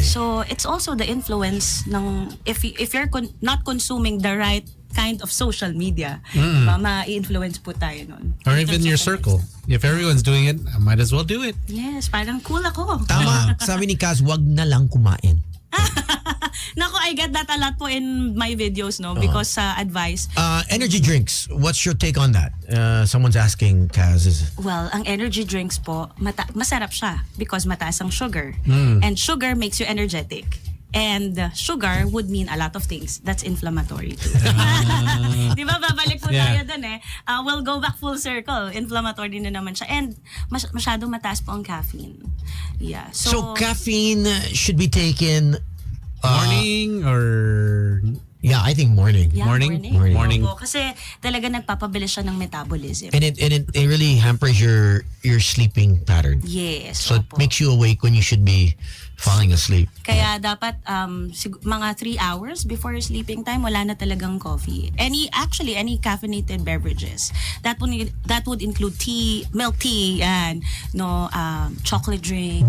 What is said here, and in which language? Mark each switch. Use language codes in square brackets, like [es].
[en] So, it's also the influence ng, if you're not consuming the right kind of social media, [tl] ma-influence po tayo nun. [en] Or In even terms your of circle. If everyone's doing it, I might as well do it. [tl] Yes, parang cool ako. Tama. Sabi ni Kaz, wag na lang kumain. [en] Nako, I get that a lot po in my videos, because advice. Energy drinks. What's your take on that? Someone's asking, Kaz. [tl] Well, ang energy drinks po, masarap siya because mataas ang sugar. [en] And sugar makes you energetic. And sugar would mean a lot of things. That's inflammatory too. [tl] Di ba? Babalik po tayo dun [en] We'll go back full circle. [tl] Inflammatory na naman siya. And masyadong mataas po ang caffeine. [en] Yeah. So caffeine should be taken Morning or... Yeah, I think morning. Yeah, Morning? morning. [tl] Opo, kasi talaga nagpapabilis siya ng metabolism. [en] And it really hampers your sleeping pattern. Yes. So it [tl] opo. [en] makes you awake when you should be falling asleep. [tl] Kaya dapat mga 3 hours [en] before your sleeping time, [tl] wala na talagang coffee. [en] Any caffeinated beverages. That would include tea, milk tea, and chocolate drinks.